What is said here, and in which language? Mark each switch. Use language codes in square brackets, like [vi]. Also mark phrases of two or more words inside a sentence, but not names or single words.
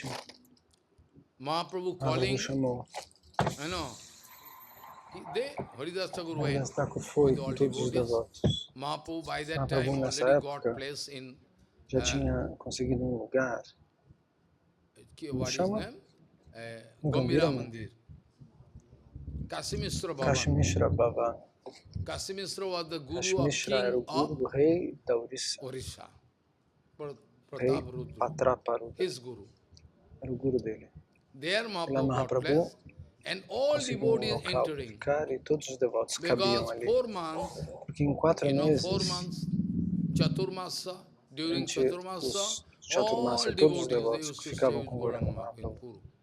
[pt] Mahaprabhu chamou. Haridas Thakur foi com todos os devotos. Mahaprabhu nessa época já tinha conseguido um lugar. Como chama? Gambhira Mandir. Kasimishra Bhavan. Kasimishra era o guru do rei da Orissa. Rei Patraparudra. Era o guru dele. Lá Mahaprabhu conseguiu um local para ficar e todos os devotos cabiam ali. Porque em 4 meses, durante os Chaturmasa, todos os devotos que ficavam com Gauranga Mahaprabhu.